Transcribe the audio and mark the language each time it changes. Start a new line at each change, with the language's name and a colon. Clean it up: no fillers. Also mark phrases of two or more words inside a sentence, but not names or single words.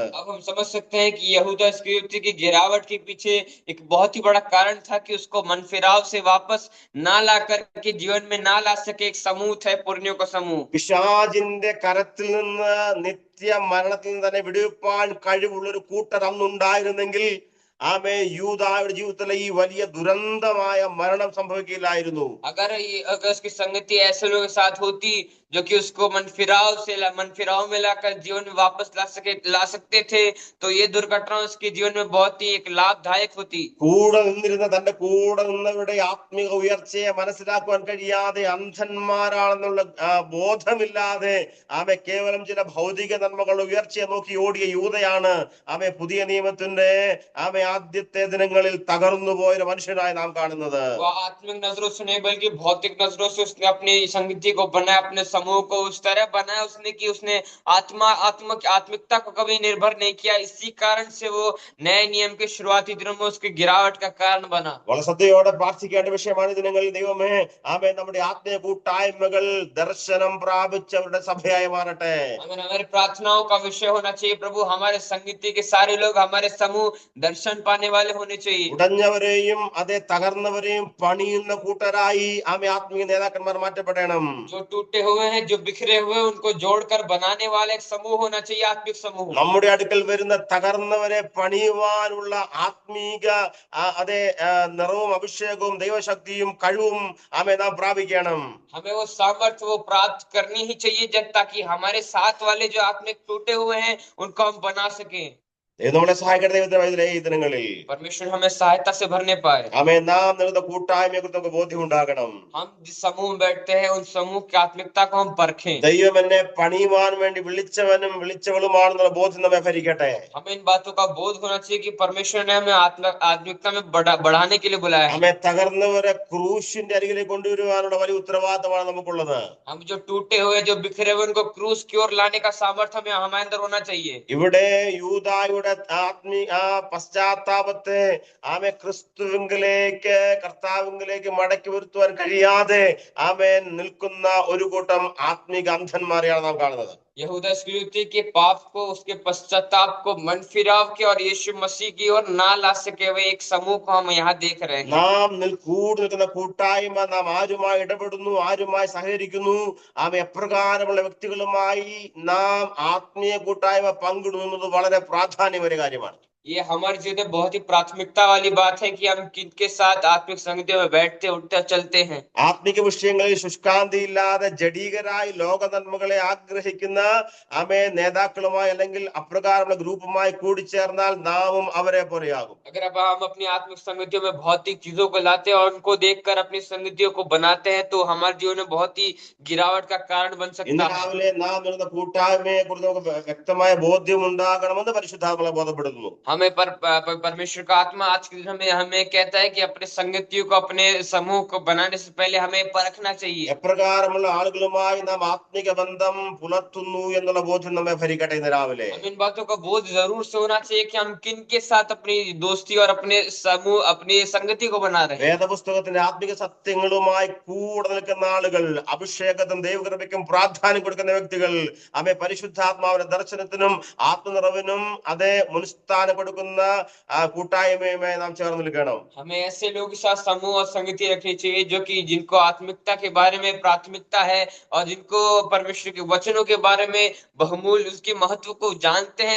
Hindi: अब हम समझ सकते हैं कि यहूदा इसकरियोती की गिरावट के पीछे एक बहुत ही बड़ा कारण था कि उसको मन फिराव से वापस ना ला करके जीवन में ना ला सके एक समूह था, पुरनियों का समूह.
Malayalam: പിശാചിന്റെ കരത്തിൽ നിന്ന് നിത്യ മരണത്തിൽ നിന്ന് തന്നെ വിടുവിപ്പാൻ കഴിവുള്ള ഒരു കൂട്ടർ അന്നുണ്ടായിരുന്നെങ്കിൽ യൂദായുടെ ജീവിതത്തിലെ ഈ വലിയ ദുരന്തമായ മരണം സംഭവിക്കില്ലായിരുന്നു.
Hindi: अगर उसकी संगति ऐसे लोगों के साथ होती जो कि उसको मन फिराव में लाकर जीवन में वापस ला सकते थे, तो ये दुर्घटना उसके जीवन में बहुत ही एक लाभदायक होती.
Malayalam: കൂടെ നിന്നിരുന്ന തന്റെ കൂടെ നിന്നവരുടെ ആത്മീക ഉയർച്ചയെ മനസ്സിലാക്കുവാൻ കഴിയാതെ അന്ധന്മാരാണെന്നുള്ള ബോധമില്ലാതെ കേവലം ചില ഭൗതിക നന്മകളുടെ ഉയർച്ചയെ നോക്കി ഓടിയ യൂദയാണ് പുതിയ നിയമത്തിന്റെ ആദ്യത്തെ ദിനങ്ങളിൽ തകർന്നു പോയ മനുഷ്യനായി നാം കാണുന്നത്.
Hindi: आत्मिक नजरों से नहीं बल्कि भौतिक नजरों से उसने अपनी संगति को बनाया, अपने समूह को उस तरह बनाया उसने कि उसने आत्मिकता को कभी निर्भर नहीं किया. इसी कारण से वो नए नियम के शुरुआती दिनों में उसकी गिरावट का कारण बना.
Malayalam: വളരെ ശ്രദ്ധയോടെ പ്രാർത്ഥിക്കേണ്ട വിഷയമാണ് ദിനങ്ങളിൽ. ദൈവമേ, നമ്മുടെ ആത്മീയ കൂട്ടായ്മകൾ ദർശനം പ്രാപിച്ചവരുടെ സഭയായി മാറട്ടെ.
Hindi: हमारी प्रार्थनाओं का विषय होना चाहिए, प्रभु हमारे संगति के सारे लोग, हमारे समूह दर्शन पाने वाले होने चाहिए.
Malayalam: ഉടഞ്ഞവരെയും തകർന്നവരെയും പണിയുന്ന കൂട്ടരായി ആത്മീയ നേതാക്കന്മാർ മാറ്റപ്പെടണം.
Hindi: जो टूटे हुए हैं, जो बिखरे हुए, उनको जोड़कर बनाने वाला एक समूह होना चाहिए, आत्मिक समूह.
Malayalam: നമ്മുടെ അടുക്കൽ വരുന്ന തകർന്നവരെ പണിയുവാനുള്ള ആത്മീക നിറവും അഭിഷേകവും ദൈവശക്തിയും കഴിവും നാം പ്രാപിക്കണം.
Hindi: हमें वो सामर्थ्य वो प्राप्त करनी ही चाहिए, जब ताकि हमारे साथ वाले जो आत्मिक टूटे हुए हैं उनको हम बना सके.
Malayalam: നമ്മളെ സഹായിക്കട്ടെ ദൈവത്തിന്റെ ഈ ദിനങ്ങളിൽ.
Hindi: परमेश्वर हमें सहायता से भरने पाए.
Malayalam: നാം നിങ്ങളുടെ കൂട്ടായ്മയെ കുറിച്ച് നമുക്ക് ബോധ്യം ഉണ്ടാകണം.
Hindi: हम जिस समूह में बैठते हैं उन समूह की आत्मिकता को हम परखें.
Malayalam: ദൈവം എന്നെ പണിയുവാൻ വേണ്ടി വിളിച്ചവനും വിളിച്ചവളുമാണെന്നുള്ള ബോധ്യം നമ്മെ ഭരിക്കട്ടെ.
Hindi: हमें इन बातों का बोध होना चाहिए कि परमेश्वर ने हमें आत्मिकता में बढ़ाने के लिए बुलाया है.
Malayalam: തകർന്നവരെ ക്രൂശിന്റെ അരികിലേക്ക് കൊണ്ടുവരുവാനുള്ള വലിയ ഉത്തരവാദിത്തമാണ് നമുക്കുള്ളത്.
Hindi: हम जो टूटे हुए, जो बिखरे हुए, उनको क्रूस की ओर लाने का सामर्थ्य हमें हमारे अंदर होना चाहिए.
Malayalam: ഇവിടെ യൂദായുടെ പശ്ചാത്താപത്തെ കർത്താവിലേക്ക് മടക്കി വരുത്തുവാൻ കഴിയാതെ നിൽക്കുന്ന ഒരു കൂട്ടം ആത്മീക അന്ധന്മാരെയാണ് നാം കാണുന്നത്.
Hindi: यहूदा इसकरियोती के पाप को, उसके पश्चाताप को, मन फिराव के और यीशु मसीह की ओर ना ला सके हुए एक समूह को हम यहाँ देख रहे हैं.
Malayalam: നാം നിൽക്കുന്ന കൂട്ടായ്മ, നാം ആരുമായി ഇടപെടുന്നു, ആരുമായി സഹകരിക്കുന്നു, എപ്രകാരമുള്ള വ്യക്തികളുമായി നാം ആത്മീയ കൂട്ടായ്മ പങ്കിടുന്നത് വളരെ പ്രാധാന്യമേറിയ കാര്യമാണ്.
Hindi: ये हमारे जीवन में बहुत ही प्राथमिकता वाली बात है कि हम किनके साथ आत्मिक संगति में बैठते, उठते, चलते हैं.
Malayalam: ആത്മിക വിഷയങ്ങളിൽ ശുഷ്കാന്തിയില്ലാതെ ജഡീകരായി ലോക നന്മകളെ ആഗ്രഹിക്കുന്ന നേതാക്കളുമായി അല്ലെങ്കിൽ അപ്രകാരമുള്ള ഗ്രൂപ്പുമായി കൂടിച്ചേർന്നാൽ നാമും അവരെ പോലെയാകും.
Hindi: अगर अब हम अपनी आत्मिक संगतियों में भौतिक चीजों को लाते हैं और उनको देखकर अपनी संगतियों को बनाते हैं, तो हमारे जीवन में बहुत ही गिरावट का कारण बन सकता
Malayalam: ഇന്ന്
Hindi: है.
Malayalam: രാവിലെ നാം കൂട്ടായ്മയെ കുറിച്ച് നമുക്ക് വ്യക്തമായ ബോധ്യം ഉണ്ടാകണമെന്ന് പരിശുദ്ധാത്മാവ് ബോധപ്പെടുത്തുന്നു.
Hindi: हम हमें परमेश्वर का आत्मा आज के दिन हमें हमें कहता है कि अपने संगतियों को अपने समूह को बनाने से पहले हमें परखना चाहिए।
Malayalam: എപ്രകാരമുള്ള ആളുകളുമായി നാം ആത്മിക ബന്ധം പുലർത്തുന്നു എന്നുള്ള ബോധ്യം നമ്മെ ഭരിക്കട്ടെ ഇന്ന് രാവിലെ.
Hindi: हम इन बातों का बोध जरूर से होना चाहिए कि हम किन के साथ अपनी दोस्ती और अपने समूह अपनी संगति को बना रहे हैं।
Malayalam: വേദപുസ്തകത്തിന്റെ ആത്മിക സത്യങ്ങളുമായി കൂടെ നിൽക്കുന്ന ആളുകൾ, അഭിഷേകത്തിനും ദൈവകൃപയ്ക്കും പ്രാധാന്യം കൊടുക്കുന്ന വ്യക്തികൾ, അവയെ പരിശുദ്ധാത്മാവിന്റെ ദർശനത്തിനും ആത്മനിറവിനും അതേ മുൻസ്ഥാനം കൊടുക്കുന്ന കൂട്ടായ്മയുമായി നാം ചേർന്ന് നിൽക്കണം.
Hindi: हमें ऐसे लोगों के साथ समूह और संगति रखनी चाहिए जो कि जिनको आत्मिकता के बारे में प्राथमिकता है और जिनको परमेश्वर के वचनों के बारे में बहुमूल्य उसके महत्व को जानते हैं।